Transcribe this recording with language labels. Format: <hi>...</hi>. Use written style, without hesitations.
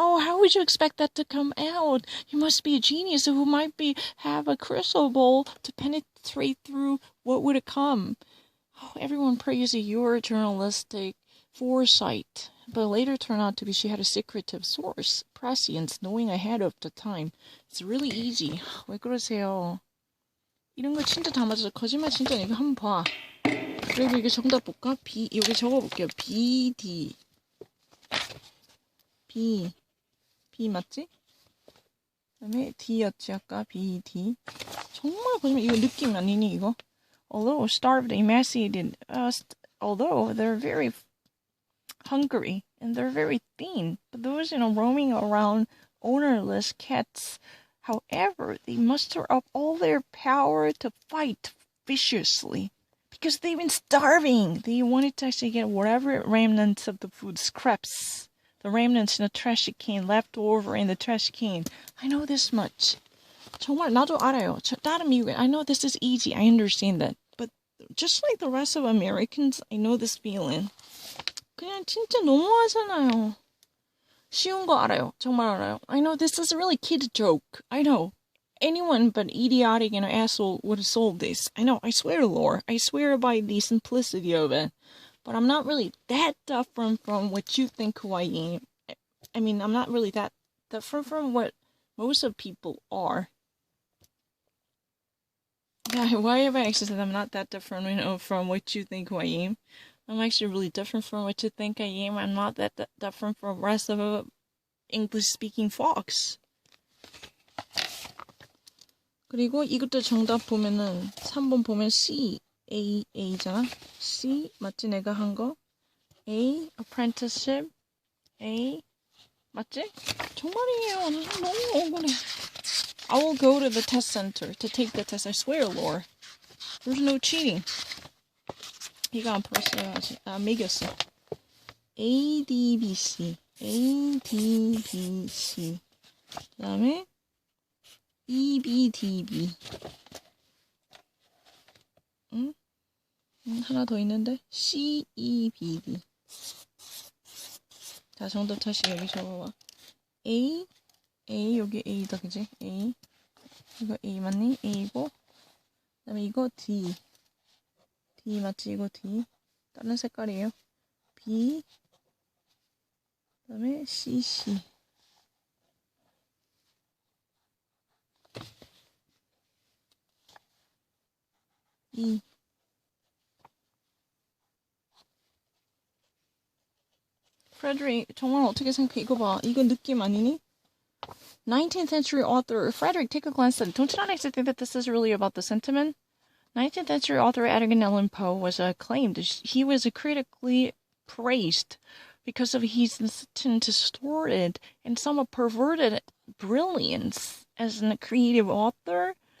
<en>Oh, how would you expect that to come out? You must be a genius who might have a crystal ball to penetrate through what would come. Oh, everyone praised your journalistic foresight. But later turned out to be she had a secretive source, prescience, knowing ahead of the time. It's really easy.</en> <ko>왜 그러세요? 이런 거 진짜 다 맞아서 거짓말 진짜 이거 한번 봐. 그리고 이게 정답 볼까? B 여기 적어볼게요. B D B 맞지? 그다음에 D였지 아까 B D. 정말 거짓말 이거 느낌 아니니 이거?</ko> <en>although starved, emaciated, although they're very hungry and they're very thin, but those, roaming around ownerless cats, however, they muster up all their power to fight viciously because they've been starving. They wanted to actually get whatever remnants of the food, scraps, the remnants in the trash can, left over in the trash can. I know this much.</en> <ko>정말 나도 알아요. 다른 미국에,</ko> <en>I know this is easy. I understand that. But just like the rest of Americans, I know this feeling.</en> <ko>그냥 진짜 너무하잖아요. 쉬운 거 알아요. 정말 알아요.</ko> <en>I know this is a really kid joke. I know. Anyone but idiotic and an asshole would have sold this. I know. I swear, Lord. I swear by the simplicity of it. But I'm not really that different from what you think who I am. I mean, I'm not really that different from what most of people are. Yeah, why have I actually said I'm not that different, from what you think who I am? I'm actually really different from what you think I am. I'm not that different from the rest of English-speaking folks.</en> <ko>그리고 이것도 정답 보면은 3번 보면 C, A잖아. C 맞지? 내가 한 거. A, apprenticeship. A 맞지? 정말이에요. 나 너무 억울해.</ko> <en>I will go to the test center to take the test. I swear, Lord. There's no cheating.</en> <ko>이거 안 풀었어요 아직. 매겼어. A, D, B, C. A, D, B, C. 그 다음에 E, B, D, B. 응? 하나 더 있는데 C, E, B, D. 자, 정답 다시 여기 적어봐. A, 여기 A다, 그지? A. 이거 A 맞니? A고. 그 다음에 이거 D. D 맞지? 이거 D. 다른 색깔이에요. B. 그 다음에 C. E. Frederick, 정말 어떻게 생각해? 이거 봐. 이거 느낌 아니니?</ko> <en>19th century author Frederick, take a glance at it. Don't you not actually think that this is really about the sentiment? 19th century author Edgar Allan Poe was acclaimed. He was critically praised because of his distorted and somewhat perverted brilliance as a creative author.</en>